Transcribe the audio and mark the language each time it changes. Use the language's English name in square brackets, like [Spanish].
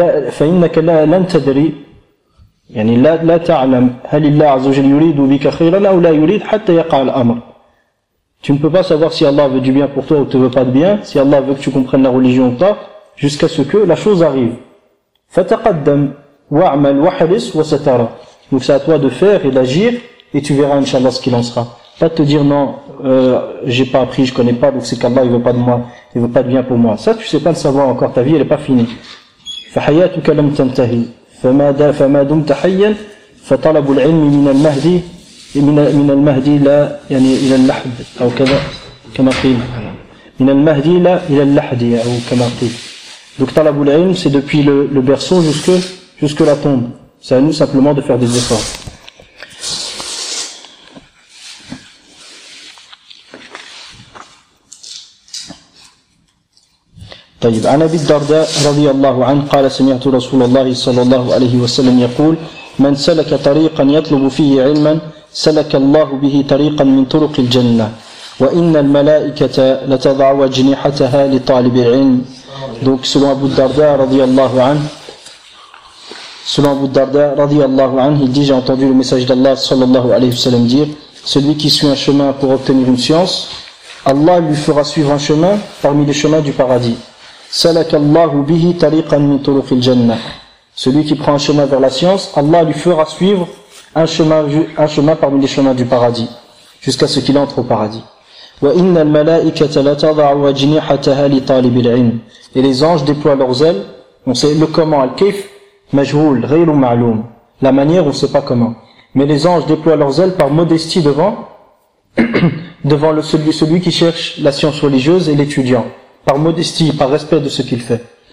[Arabic] فَإِنَّكَ لَا لَنْ تَدْرِي يعني لا تعلم هل الله عز وجل يريد بك خيرا أو لا يريد حتى يقع الأمر. [French] Tu ne peux pas savoir si Allah veut du bien pour toi ou te veut pas de bien, si Allah veut que tu comprennes la religion ou pas, jusqu'à ce que la chose arrive. [Arabic] فَتَقَدَّمْ وَعْمَلْ وَحَرِصْ وَسَتَرَى. [French] Donc c'est à toi de faire et d'agir, et tu verras inchallah ce qu'il en sera. Pas te dire non, j'ai pas appris, je connais pas, donc c'est qu'Allah il veut pas de moi, il veut pas de bien pour moi. Ça tu sais pas le savoir encore, ta vie elle est pas finie. [Arabic] فَحَيَاتُكَ لَمْ تَنْتَهِي فَمَا دُمْتَ حَيًّا فَطَلَبُ الْعِلْمِ مِنَ الْمَهْدِي مِنَ الْمَهْدِي لَا يعني إلى اللحد أو كذا كما قيل مِنَ الْمَهْدِي لَا إلى اللحد أو كما قيل. [French] Donc [Arabic] طلب العلم [French] c'est depuis le berceau jusque la tombe. C'est à nous simplement de faire des efforts. [Arabic] طيب عن أبي الدرداء رضي الله عنه قال سمعت رسول الله صلى الله عليه وسلم يقول من سلك طريقا يطلب فيه علما سلك الله به طريقا من طرق الجنة وإن الملائكة لتضع أجنحتها لطالب العلم. [French] Donc selon Abu Darda [Arabic] رضي الله عنه, [French] selon Abu Darda رضي الله عنه, il dit j'ai entendu le message d'Allah [Arabic] صلى الله عليه وسلم [French] dire celui qui suit un chemin pour obtenir une science, Allah lui fera suivre un chemin parmi les chemins du paradis. [Arabic] سلك الله به طريقا من طرق الجنة. [French] Celui qui prend un chemin vers la science, Allah lui fera suivre un chemin parmi les chemins du paradis, jusqu'à ce qu'il entre au paradis. [Arabic] وإن الملائكة لتضع أجنحتها لطالب العلم. [French] Et les anges déploient leurs ailes. On sait le comment, le [Arabic] كيف, مجهول, غير معلوم. [French] La manière, on ne sait pas comment. Mais les anges déploient leurs ailes par modestie devant celui qui cherche la science religieuse et l'étudiant. Par modestie, par respect de ce qu'il fait.